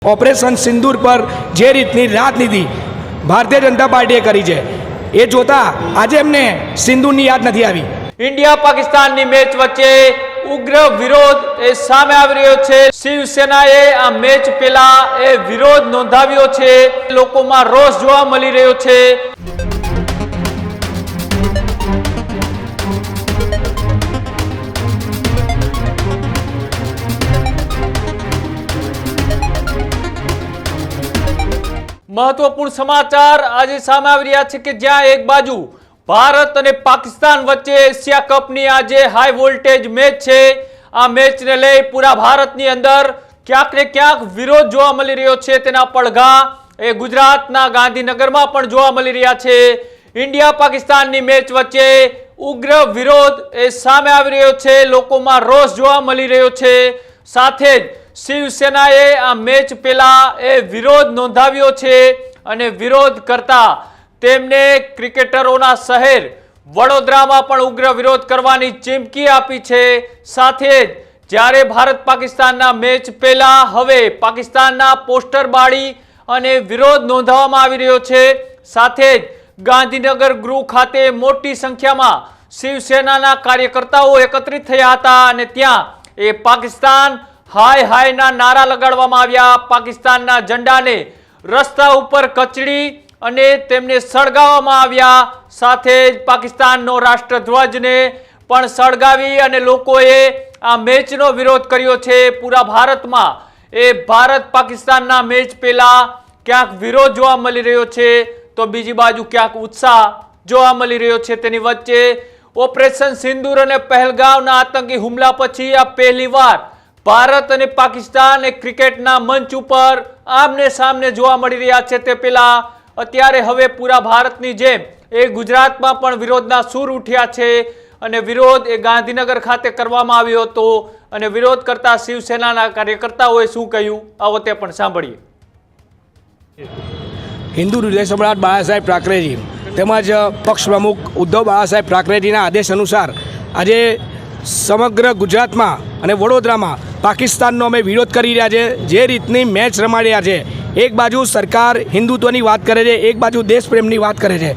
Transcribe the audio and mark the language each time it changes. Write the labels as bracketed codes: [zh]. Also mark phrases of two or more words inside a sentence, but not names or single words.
[gu] ઓપરેશન સિંદૂર પર જે રીતની રાજનીતિ ભારતીય જનતા પાર્ટીએ કરી છે એ જોતા આજે એમને સિંદૂરની યાદ નથી આવી। इंडिया पाकिस्तान ની મેચ વચ્ચે ઉગ્ર વિરોધ એ સામે આવી રહ્યો છે। શિવસેનાએ આ મેચ પહેલા એ વિરોધ નોંધાવ્યો છે। લોકોમાં રોષ જોવા મળી રહ્યો છે। મહત્વપૂર્ણ સમાચાર આજ સામે આવી રહ્યા છે કે જ્યાં એક બાજુ ભારત ઔર પાકિસ્તાન વચ્ચે એશિયા કપ ની આજ [en] high voltage [gu] મેચ હૈ। આ મેચ ને લઈ પૂરા ભારત ની અંદર ક્યાંક ને ક્યાંક વિરોધ જોવા મળી રહ્યો છે। તેના પડઘા એ ગુજરાતના ગાંધીનગર માં પણ જોવા મળી રહ્યા છે। ઇન્ડિયા પાકિસ્તાન ની મેચ વચ્ચે ઉગ્ર વિરોધ એ સામે આવી રહ્યો છે। લોકોમાં રોષ જોવા મળી રહ્યો છે। સાથે જ શિવસેનાએ આ મેચ પહેલા એ વિરોધ નોંધાવ્યો છે અને વિરોધ કરતા તેમને ક્રિકેટરોના શહેર વડોદરામાં પણ ઉગ્ર વિરોધ કરવાની ચીમકી આપી છે। સાથે જ જ્યારે ભારત પાકિસ્તાનના મેચ પહેલા હવે પાકિસ્તાનના પોસ્ટર બાળી અને વિરોધ નોંધાવવામાં આવી રહ્યો છે। સાથે જ ગાંધીનગર ગૃહ ખાતે મોટી સંખ્યામાં શિવસેનાના કાર્યકર્તાઓ એકત્રિત થયા હતા અને ત્યાં એ પાકિસ્તાન હાય હાય ના નારા લગાડવામાં આવ્યા। પાકિસ્તાનના ઝંડાને રસ્તા ઉપર કચડી અને તેમને સળગાવવામાં આવ્યા। સાથે જ પાકિસ્તાનનો રાષ્ટ્રધ્વજ ને પણ સળગાવી અને લોકોએ આ મેચનો વિરોધ કર્યો છે। પૂરા ભારતમાં એ ભારત પાકિસ્તાનના મેચ પહેલા ક્યાંક વિરોધ જોવા મળી રહ્યો છે તો બીજી બાજુ ક્યાંક ઉત્સાહ જોવા મળી રહ્યો છે। તેની વચ્ચે ઓપરેશન સિંદૂર અને પહલગામના આતંકી હુમલા પછી આ પહેલીવાર ભારત ઔર પાકિસ્તાન એક ક્રિકેટના મંચ પર આમને સામને જોવા મળી રહ્યા છે। તે પહેલા અત્યારે હવે પૂરા ભારતની જેમ એ ગુજરાતમાં પણ વિરોધના સૂર ઉઠ્યા છે અને વિરોધ એ ગાંધીનગર ખાતે કરવામાં આવ્યો હતો અને વિરોધ કરતા શિવસેનાના કાર્યકર્તાઓએ શું કહ્યું આવો તે પણ સાંભળીએ। હિંદુ હૃદય સમ્રાટ બાળાસાહેબ ઠાકરેજી તેમજ પક્ષ પ્રમુખ ઉદ્ધવ બાળાસાહેબ ઠાકરેજીના આદેશ અનુસાર આજે સમગ્ર ગુજરાતમાં અને વડોદરામાં પાકિસ્તાનનો અમે વિરોધ કરી રહ્યા છે। જે રીતની મેચ રમાડી રહ્યા છે, એક બાજુ સરકાર હિન્દુત્વની વાત કરે છે, એક બાજુ દેશપ્રેમની વાત કરે છે।